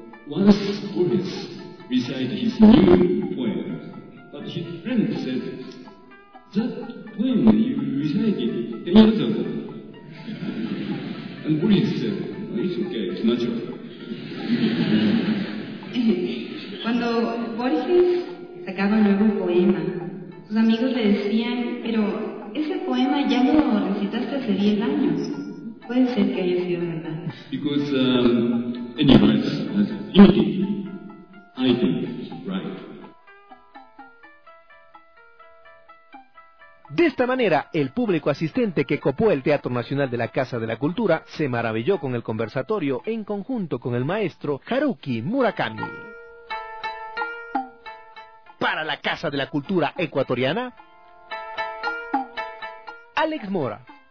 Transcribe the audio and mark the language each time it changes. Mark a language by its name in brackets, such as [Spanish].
[English] Once Borges recited his new poem, but his friend said, that poem you recited 10 years ago. And Borges said, oh, it's okay, it's natural. [Spanish] Cuando Borges sacaba un nuevo poema, sus amigos le decían, pero ese poema ya lo recitaste hace 10 años. Puede ser que haya sido verdad. [English] Because any writer has imitated, I think, right. [Spanish] De esta manera, el público asistente que copó el Teatro Nacional de la Casa de la Cultura se maravilló con el conversatorio en conjunto con el maestro Haruki Murakami. Para la Casa de la Cultura Ecuatoriana, Alex Mora.